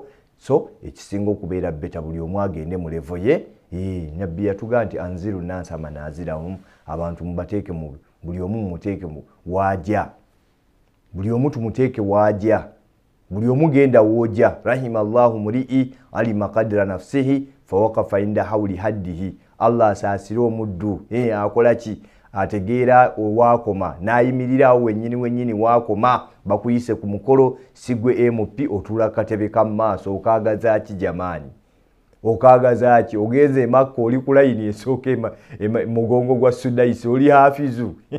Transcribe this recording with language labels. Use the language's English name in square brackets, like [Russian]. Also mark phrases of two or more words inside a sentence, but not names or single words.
[Ganda] So ekisinga okubeera beta buli omu agende mu levo ye. Nabbi yatugaa nti [Arabic] أنزلوا الناس منازلهم, [Ganda] abantu mubateeke mu buli omu muteeke waajja, buli omu tumuteeke waajja, buli omu genda wojja. [Arabic] رحم الله امرأ علم قدر نفسه فوقف عند حول حده. [Ganda] Allah asaasira omuddu akola ki? Ategeera waakoma n'ayimirirawo wennyini waakoma, bakuyise ku mukolo sigwe MP otula katebe ka maaso. Okaagaza ki jamaani? Okaagaza ki? Ogenze Makka oli ku layini esooka mugongo gwa Sudaisi, oli hafizu.